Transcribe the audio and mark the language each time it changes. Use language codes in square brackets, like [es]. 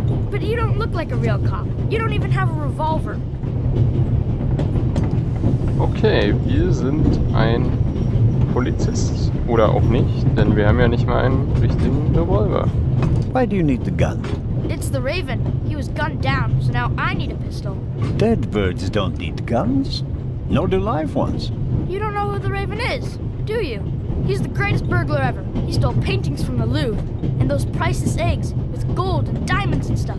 [en] But you don't look like a real cop. You don't even have a revolver. [de] Okay, wir sind ein Polizist. Oder auch nicht, denn wir haben ja nicht mal einen richtigen Revolver. [en] Why do you need the gun? It's the Raven. He was gunned down, so now I need a pistol. Dead birds don't need guns. Nor do live ones. You don't know who the Raven is, do you? He's the greatest burglar ever. He stole paintings from the Louvre, and those priceless eggs with gold and diamonds and stuff.